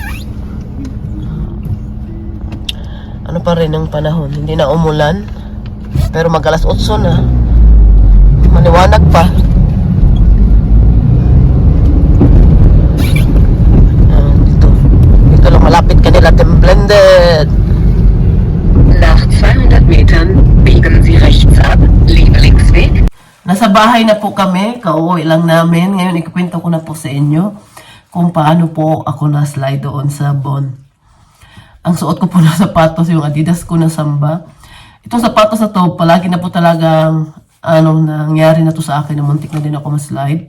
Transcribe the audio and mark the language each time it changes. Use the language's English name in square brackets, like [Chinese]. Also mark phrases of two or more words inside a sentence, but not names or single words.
[Filipino] Ano pa rin ang panahon, hindi na umulan. Pero mag-alas 8 na. Maliwanag pa. Dito lang malapit kanila Blended. [German] Nach 200 Metern biegen Sie rechts ab, liebe Linksweg. [Filipino] Nasa bahay na po kami, kauwi lang namin. Ngayon ikukwento ko na po sa inyo kung paano po ako na-slide doon sa Bon. Ang suot ko po na sapatos, yung Adidas ko na Samba. Itong sapatos na to, palagi na po talagang nangyari na to sa akin na muntik na din ako ma-slide.